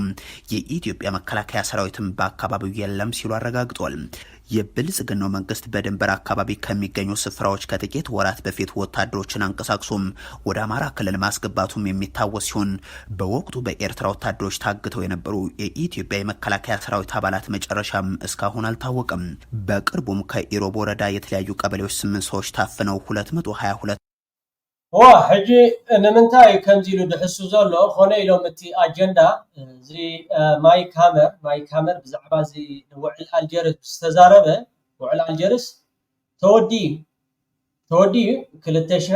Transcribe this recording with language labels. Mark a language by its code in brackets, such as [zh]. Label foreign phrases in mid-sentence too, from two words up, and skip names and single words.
[am] የኢትዮጵያ መከላከያ ሰራዊትም በአካባቢው የለም ሲሉ አረጋግጧል የብልጽግናው መንግስት በድንበር አካባቢ ከሚገኙ ስፍራዎች ከጥቂት ወራት በፊት ወታደሮችን አንቀሳቅሶም ወደ አማራ ክልል ማስገባቱም የሚታወስ ሲሆን በወቅቱ በኤርትራ ወታደሮች ታግተው የነበሩ የኢትዮጵያ የመከላከያ ሰራዊት አባላት መጨረሻም እስካሁን አልታወቀም በቅርቡም ከኢሮብ ወረዳ የተለያዩ ቀበሌዎች 8 ሰዎች ታፍነው 222 [ti] ሕጂ ንምንታይ ከምዚሉ ድሕሱ ዘሎ ኮነ ኢሎም እቲ ኣጀንዳ እዚ ማይክ ሃመር ብዛዕባ እዚ ውዕል ኣልጀርስ ዝተዛረበ ውዕል ኣልጀርስ ተወዲ 2018 ኣብይ